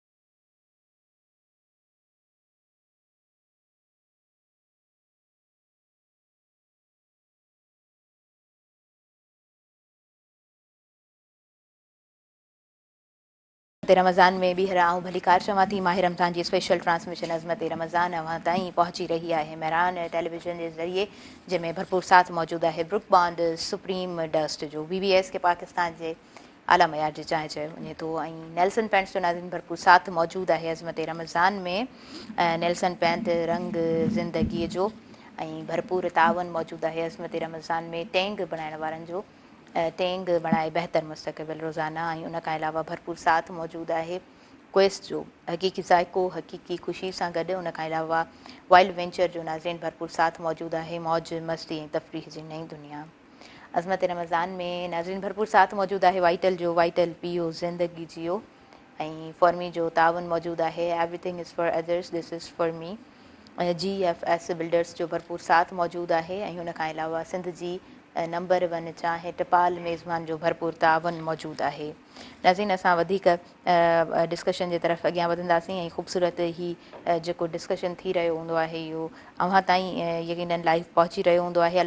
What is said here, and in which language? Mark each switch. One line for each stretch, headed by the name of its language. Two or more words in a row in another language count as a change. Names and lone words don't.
Sindhi: रमज़ान में ॿीहर आऊं भलीकार चवां थी, माह रमज़ान जी स्पेशल ट्रांसमिशन अज़मत रमज़ान अवां ताईं पहुची रही आहे मेहरान टेलीविज़न जे ज़रिए, जंहिंमें भरपूर साथ मौजूदु आहे ब्रुक बॉन्ड सुप्रीम डस्ट जो, BBS के पाकिस्तान जे आला मयार जी चांहि चयो वञे थो, ऐं नेल्सन पैंट्स जो नाज़रीन भरपूर साथ मौजूदु आहे अज़मत रमज़ान में। नेल्सन पैंट रंग ज़िंदगीअ जो, ऐं भरपूर तावन मौजूदु आहे अज़मत रमज़ान में टेंग बणाइण वारनि जो, टेंग बणाए बहितर मुस्तक़बिल रोज़ाना। ऐं उन खां अलावा भरपूर साथ मौजूदु आहे क्वेस्ट जो, हक़ीक़ी ज़ाइको हक़ीक़ी ख़ुशी सां गॾु। उन खां अलावा वाइल्ड वेंचर जो नाज़रीन भरपूर साथ मौजूदु आहे, मौज मस्ती ऐं तफ़रीह जी नई दुनिया। अज़मत रमज़ान में नाज़रीन भरपूर साथ मौजूदु आहे वाइटल जो, वाइटल
Urdu: پیو زندگی جیو,
Sindhi: ऐं फॉर्मी जो तावन मौजूदु आहे,
English: Everything is for others this is for me.
Sindhi: GFS बिल्डर्स जो भरपूर साथ मौजूदु आहे, ऐं उन खां अलावा सिंध जी नंबर 1 चाहे टपाल मेज़बान जो भरपूर तावन मौजूदु आहे। नाज़रीन असां वधीक डिस्कशन जे तरफ़ अॻियां वधंदासीं, ऐं ख़ूबसूरत ही जेको डिस्कशन थी रहियो हूंदो आहे इहो अव्हां ताईं यकीनन लाइव पहुची रहियो हूंदो आहे।